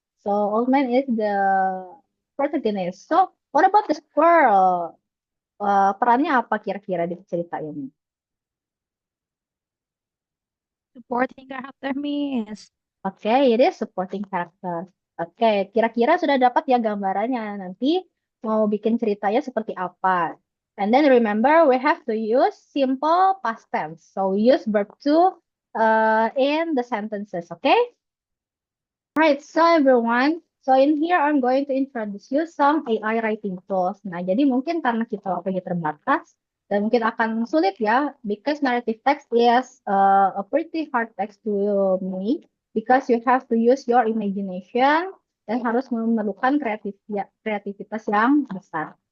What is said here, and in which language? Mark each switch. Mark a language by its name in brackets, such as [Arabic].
[English] So old man is the protagonist. So what about the squirrel? [Indonesian] Perannya apa kira-kira di cerita ini? [English] Supporting character, Miss. Oke, it is supporting character. [Indonesian] Oke, kira-kira sudah dapat ya gambarannya. Nanti mau bikin ceritanya seperti apa. [English] And then remember, we have to use simple past tense. So we use verb to in the sentences, okay? Alright, so everyone, so in here I'm going to introduce you some AI writing tools. [Indonesian] Nah, jadi mungkin karena kita waktunya terbatas dan mungkin akan sulit ya, [English] because narrative text is a pretty hard text to me, because you have to use your imagination [Indonesian] dan harus memerlukan kreativitas yang besar.